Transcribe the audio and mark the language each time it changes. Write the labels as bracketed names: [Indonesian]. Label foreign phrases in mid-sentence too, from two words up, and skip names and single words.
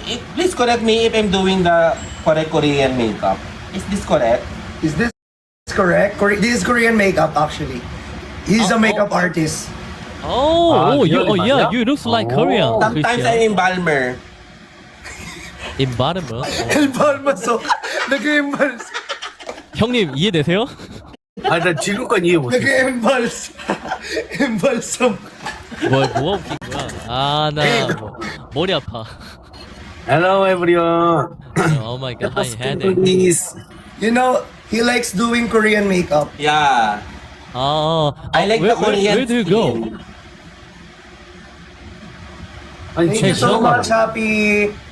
[English] Please correct me if I'm doing the correct Korean makeup. Is this correct? Is this correct? This is Korean makeup actually. He's a makeup artist. Oh, yeah, you looks like Korean. Sometimes I'm embalmer. Embodiment. [Filipino] Elbalmaso. Nag-embals. [Korean] 형님 이해되세요? 나 지금까지 이해 못해. [Filipino] Nag-embals. Embalsam. [Korean] 뭐가 웃긴 거야? 나 머리 아파. [English] Hello everyone. Oh my god, I had it. Please. You know, he likes doing Korean makeup. Yeah. I like the Korean where do you go? skin. Thank you so much, Happy.